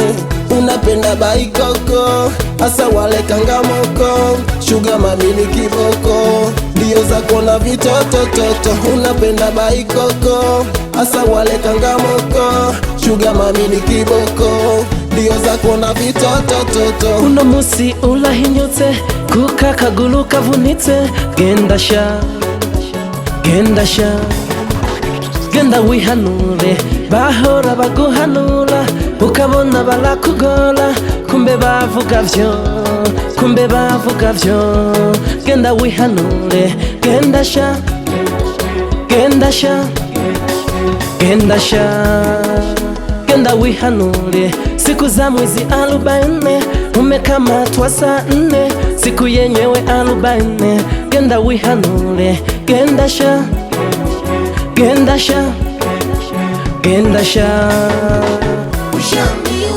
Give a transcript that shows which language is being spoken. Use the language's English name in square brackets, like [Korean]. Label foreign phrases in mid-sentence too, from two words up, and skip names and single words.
[Swahili] Unapenda baikoko, asa wale kangamoko, shuga mamini kiboko, ndio zako na vitoto toto. Unapenda baikoko, asa wale kangamoko, shuga mamini kiboko, ndio zako na vitoto toto. [Rundi] Uno musi ulahinyutse kuka kagulu kavunitse, genda sha genda wihanure, bahora baguhanura ukabona barakugola, kumbe bavuga vyo, genda wihanure, genda sha genda wihanure. [Swahili] Siku za mwezi 40 umekamatwa saa 4, siku yenyewe 40. [Rundi] Genda wihanure, genda sha. [Swahili] Ushaambiwa